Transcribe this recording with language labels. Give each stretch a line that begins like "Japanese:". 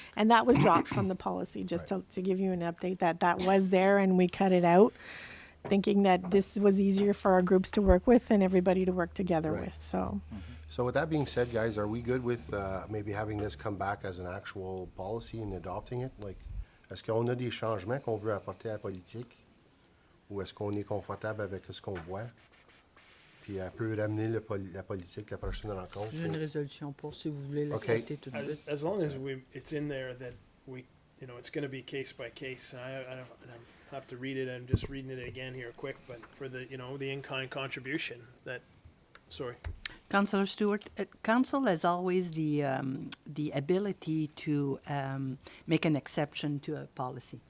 English: And that was dropped from the policy, just Right. to give you an update that was there and we cut it out, thinking that this was easier for our groups to work with and everybody to work together Right. with. So So with that being said, guys, are we good with maybe having this come back as an actual policy and adopting it?
French: Like, est-ce qu'on a des changements qu'on veut apporter à la politique? Ou est-ce qu'on est confortable avec ce qu'on voit? Puis elle peut ramener la politique la prochaine rencontre. J'ai une résolution pour si vous voulez OK. l'accepter tout de suite.
English: As long as it's in there that we, you know, it's going to be case by case. I don't have to read it. I'm just reading it again here quick, but for the, you know, the in-kind contribution that, sorry. Councillor Stewart, council has always the ability to make an exception to a policy.